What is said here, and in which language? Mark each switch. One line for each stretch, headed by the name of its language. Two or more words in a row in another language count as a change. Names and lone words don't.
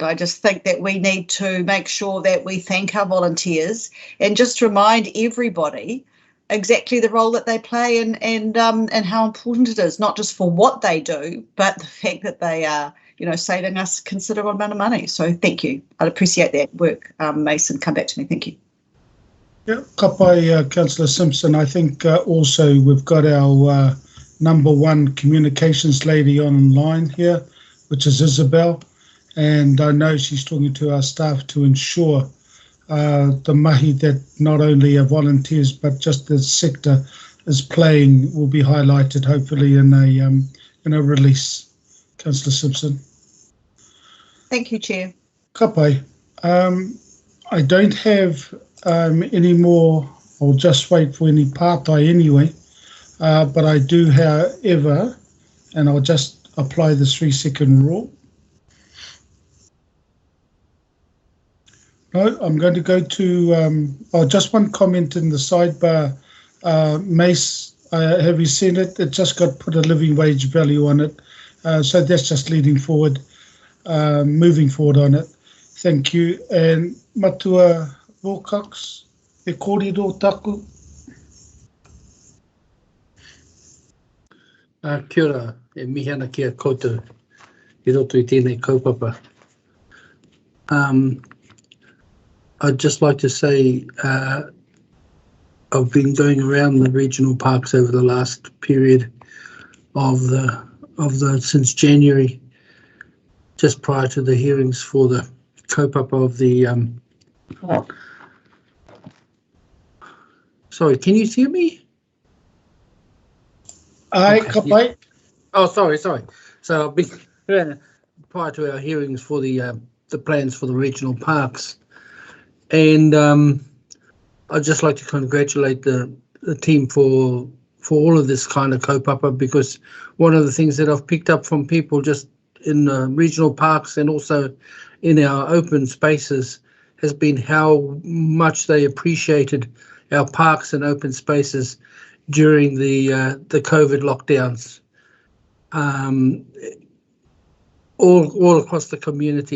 English: I just think that we need to make sure that we thank our volunteers and just remind everybody exactly the role that they play and how important it is, not just for what they do, but the fact that they are, saving us a considerable amount of money. So thank you. I'd appreciate that work, Mason. Come back to me. Thank you. Yeah,
Māori: ka pai,
English: Councillor Simpson. I think also we've got our number one communications lady online here, which is Isabel, and I know she's talking to our staff to ensure the mahi that not only our volunteers but just the sector is playing will be highlighted hopefully in a release. Councillor Simpson. Thank you, Chair.
Māori: Ka pai.
English: I don't have any more. I'll just wait for any partai anyway. But I do, however, and I'll just apply the 3-second rule. No, I'm going to go to, just one comment in the sidebar. Mace, have you seen it? It just got put a living wage value on it. So that's just leading forward, moving forward on it. Thank you.
Māori: And Matua Wilcox, e kōrero taku. Kia ora, e mihi ana kia koutou, I roto I tēnei kaupapa.
English: I'd just like to say I've been going around the regional parks over the last period of the since January, just prior to the hearings for the kaupapa of the sorry, can you hear me? Ai, Okay,
Māori: ka pai.
English: yeah. Oh, sorry. So I've been prior to our hearings for the plans for the regional parks, and I'd just like to congratulate the team for all of this kind of kaupapa, because one of the things that I've picked up from people just in regional parks and also in our open spaces has been how much they appreciated our parks and open spaces during the COVID lockdowns, all across the community.